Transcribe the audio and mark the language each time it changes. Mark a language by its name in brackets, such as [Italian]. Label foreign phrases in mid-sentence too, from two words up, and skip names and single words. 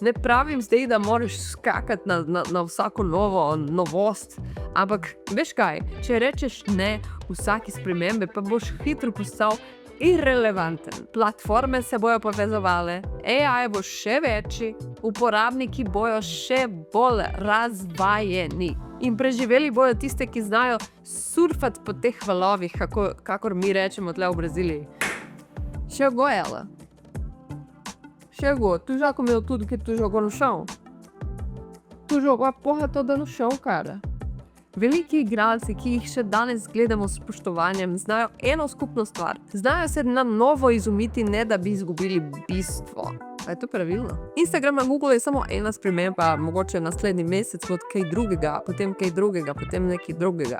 [Slovenian] Ne pravim zdaj, da moraš skakati na vsako novost, ampak veš kaj, če rečeš ne vsaki spremembe, pa boš hitro postal irrelevanten. Platforme se bojo povezovale, AI bo še večji, uporabniki bojo še bolj razvajeni. In preživeli bojo tiste, ki znajo surfati po teh valovih, kakor mi rečemo tle v Braziliji. [Portuguese] Chegou ela. Chegou. Tu já comeu tudo que tu jogou no chão? Tu jogou a porra toda no chão, cara. [Slovenian] Veliki igralci, ki jih še danes gledamo s spoštovanjem, znajo eno skupno stvar. Znajo se na novo izumiti, ne da bi izgubili bistvo. A je to pravilno? Instagram na Google je samo ena sprememba, mogoče naslednji mesec od kaj drugega, potem kaj drugega, potem nekaj drugega.